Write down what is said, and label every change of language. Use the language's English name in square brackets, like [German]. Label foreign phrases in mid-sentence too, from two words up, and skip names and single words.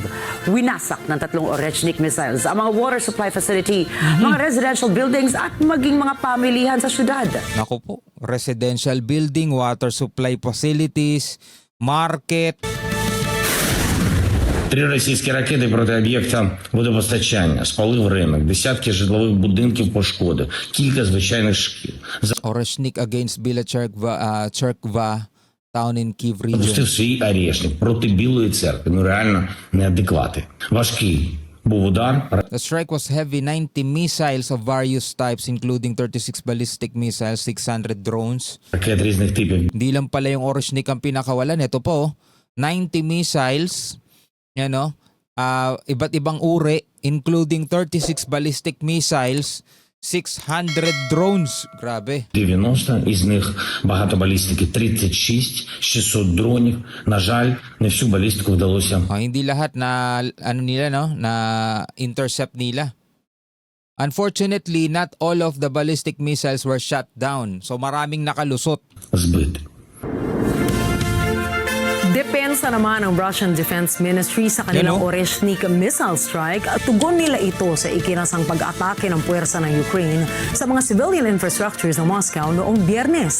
[Filipino] Winasak ng 3 Oreshnik missiles ang mga [English] water supply facility, [Filipino] mga [English] residential buildings [Filipino] at maging mga pamilihan sa syudad. Naku po, [English] residential building, water supply facilities, market. [Ukrainian] 3 російські ракети проти об'єкта водопостачання, спалив ринок, десятки житлових будинків пошкодив, кілька звичайних шкіл. [English] Oreshnik against Bila Cherkva town in Kyiv region. [Ukrainian] Запустив свій арешник проти Білої церкви. Реально неадеквати. Важкий був удар. [English] The strike was heavy, 90 missiles of various types including 36 ballistic missiles, 600 drones. [Ukrainian] Ракет різних типів. [Filipino] Hindi lang pala yung Oreshnik ang pinakawalan. Ito po, 90 missiles, iba't ibang uri, [English] including 36 ballistic missiles, 600 drones. [Filipino] Grabe. [Ukrainian] 90, із них багато балістики, 36, 600 дронів. На жаль, не всю балістику вдалося. [Filipino] Hindi lahat na na intercept nila. [English] Unfortunately, not all of the ballistic missiles were shot down. [Filipino] So maraming nakalusot. [Ukrainian] Збити. [Filipino] Depensa naman ng [English] Russian Defense Ministry [Filipino] sa kanilang Oreshnik missile strike at tugon nila ito sa ikinasang pag-atake ng puwersa ng Ukraine sa mga [English] civilian infrastructures [Filipino] ng Moscow noong Biyernes.